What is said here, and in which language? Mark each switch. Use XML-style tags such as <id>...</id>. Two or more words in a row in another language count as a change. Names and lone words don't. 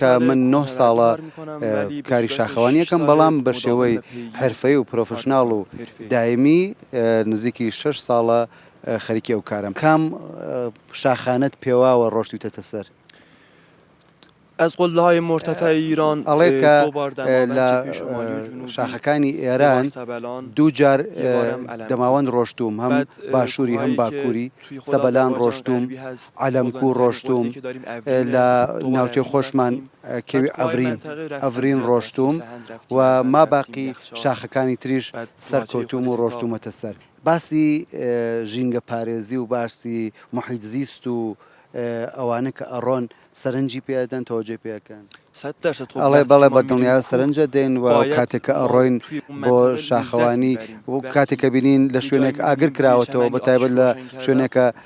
<ckb>من 9 ساڵە کاری شاخەوانیەکەم بەڵام بە شێوەی حرفەی و پرۆفشناڵ و دایمی نزیکی 6 ساڵە خەریکی ئەو کارم کام شاخانەت پێواوە ڕۆشتوتەتە سەر</ckb> <fa>از قله‌های مرتفع ایران</fa> <ckb>ئەڵێ کە لە شاخەکانی ئێران دوو جار دەماوەند ڕۆشتوم هەم باشووری هەم باکووری سەبەلان ڕۆشتوم عەلەمکوور ڕۆشتوم لە ناوچەی خۆشمان کێوی ئەڤرین ڕۆشتوم و ماباقی شاخەکانی تریش سەرکەوتوم و ڕۆشتومەتە سەر باسی ژینگە پارێزی و باسی</ckb> <fa>محیت زیست</fa> <ckb>و ئەوانە کە ئەڕۆن سەرنجی پێدەن تەوەجێ پێەکەن ئەڵێ بەڵێ بە دڵنیای سەرنجە دێن و کاتێککە ئەڕۆین بۆ شاخەوانی و کاتێککە بینین لە شوێنێک ئاگر کراوەتەوە بە تایبەت لە شوێنێکە</ckb>